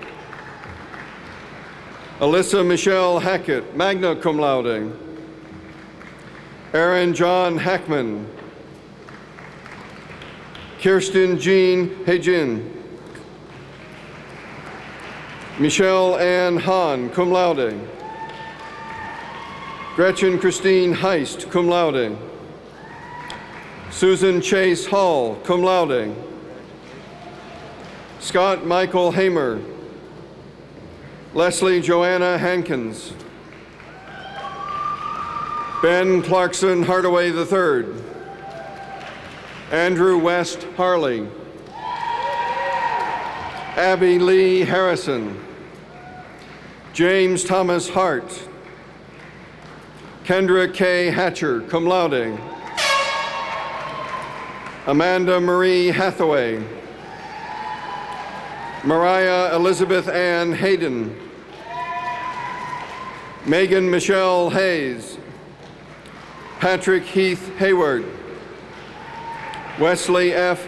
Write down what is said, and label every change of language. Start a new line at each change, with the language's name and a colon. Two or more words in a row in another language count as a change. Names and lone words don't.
English: Alyssa Michelle Hackett,
Latin: magna cum laude,
English: Aaron John Hackman, Kirsten Jean Hejin, Michelle Ann Hahn,
Latin: cum laude,
English: Gretchen Christine Heist,
Latin: cum laude,
English: Susan Chase Hall,
Latin: cum laude,
English: Scott Michael Hamer, Leslie Joanna Hankins, Ben Clarkson Hardaway III, Andrew West Harley, Abby Lee Harrison, James Thomas Hart, Kendra K.
Latin: Hatcher, cum laude,
English: Amanda Marie Hathaway, Mariah Elizabeth Ann Hayden, Megan Michelle Hayes, Patrick Heath Hayward, Wesley F.